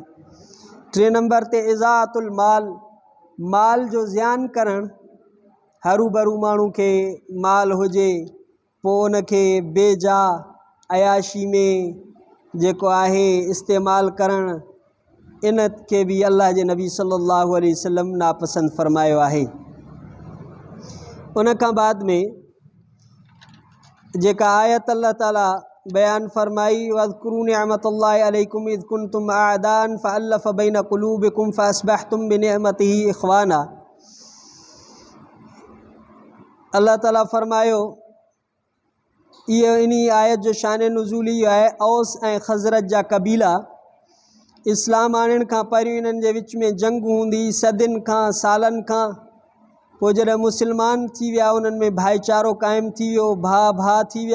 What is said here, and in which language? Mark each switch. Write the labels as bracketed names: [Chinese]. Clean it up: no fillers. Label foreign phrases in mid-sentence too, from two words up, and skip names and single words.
[Sindhi] टे नंबर ते [Arabic] إضاعة المال, [Sindhi] माल जो ज़ियान करणु, हरू भरू माण्हू खे माल हुजे पोइ उनखे बेजा अयाशी में जेको आहे इस्तेमालु करणु, इन खे बि अल्लाह जे नबी [Arabic] صلى الله عليه وسلم [Sindhi] नापसंदि फ़रमायो आहे। उन खां बाद में जेका आयत अल्लाह ताला बयानु फ़रमाई, [Arabic] واذكروا نعمة الله عليكم إذ كنتم أعداء فألف بين قلوبكم فأصبحتم بنعمته إخوانا. [Sindhi] अल्लाह ताला फ़रमायो, इहो इन आयत जो शान नुज़ूल इहो आहे, औस ऐं ख़ज़रत जा कबीला इस्लाम आणण खां पहिरियों इन्हनि जे विच में जंग हूंदी सदियुनि खां सालनि खां। पोइ जॾहिं मुस्लमान थी विया, उन्हनि में भाईचारो क़ाइमु थी वियो, भाउ थी विया।